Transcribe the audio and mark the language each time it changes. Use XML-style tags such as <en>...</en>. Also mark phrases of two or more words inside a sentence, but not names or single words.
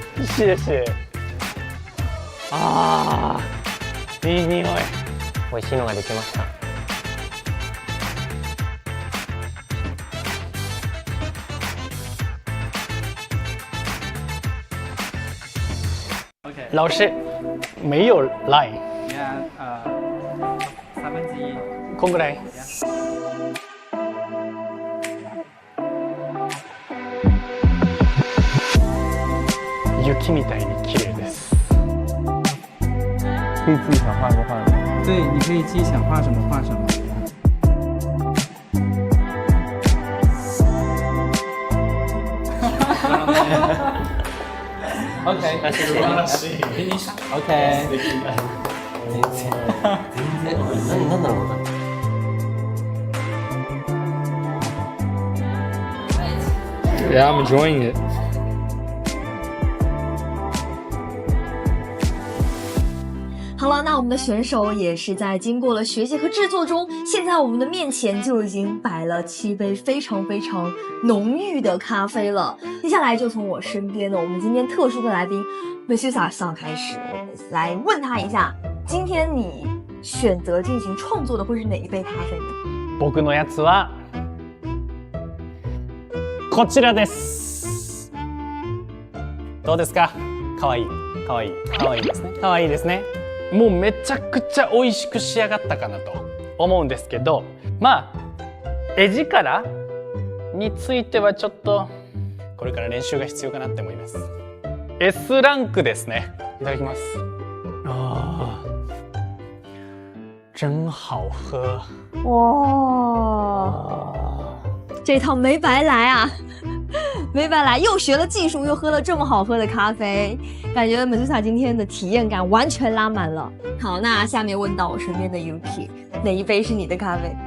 <zh>谢谢。</zh> <ja>ああ、いい匂い。美味しいのができました。</ja> <zh>老师没有 line。 1/3。</zh> <ja>こんぐらい。雪みたいに綺麗です。</ja> <zh>可以自己想画什么画什么。对，你可以自己想画什么画什么。OK， 那谢谢。OK。</zh> <ja>なんだろうな。</ja> <en>Yeah, I'm enjoying it.</en> <zh>好了，那我们的选手也是在经过了学习和制作中，现在我们的面前就已经摆了7杯非常非常浓郁的咖啡了。接下来就从我身边的我们今天特殊的来宾AbyssⅨ上开始，我们来问他一下，今天你选择进行创作的会是哪一杯咖啡呢？</zh> <ja>僕のやつはこちらです。どうですか？かわいい、かわいい、かわいいですね。かわいいですね。もうめちゃくちゃ美味しく仕上がったかなと思うんですけど、まあ絵力についてはちょっとこれから練習が必要かなって思います。S ランクですね。いただきます。あー、</ja> <zh>真好喝。哇，这趟没白来啊！没白来，又学了技术，又喝了这么好喝的咖啡，感觉AbyssⅨ今天的体验感完全拉满了。好，那下面问到我身边的 Yuki， 哪一杯是你的咖啡？</zh>